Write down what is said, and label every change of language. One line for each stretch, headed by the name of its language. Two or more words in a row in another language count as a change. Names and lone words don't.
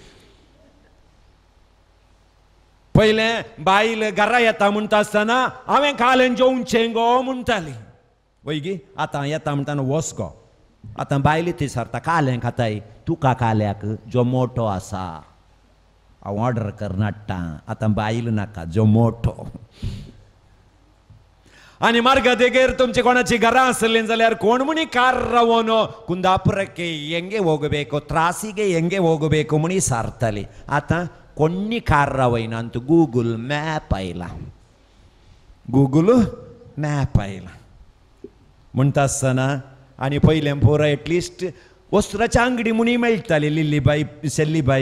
Konkani: पयलें बायल घरा येता म्हणटा आसतना हांवें कालें जेवचें गो म्हणटाली वैगी आतां येता म्हणटाना वस गो आतां बायली ती सरता कालें खाताय तुका काल्याक जोमोटो आसा हांव ऑर्डर करना हाडटा आतां बायल नाका जोमोटो आनी मार्गादेगेर तुमची कोणाची घरां आसलीं जाल्यार कोण म्हणी कार रावोन
Kannada: कुंदापुरಕ್ಕೆ ಹೆಂಗೆ ಹೋಗಬೇಕು ತ್ರಾಸಿಗೆ ಹೆಂಗೆ ಹೋಗಬೇಕು
Konkani: म्हणी सारताली आतां कोणी कार रावयना अंत गूगल मॅप आयला म्हणटा आसतना आनी पयलें पोरां एटलिस्ट वस्त्राच्या अंगडी म्हणी मेळटाली लिल्लीबाई सेल्लीबाई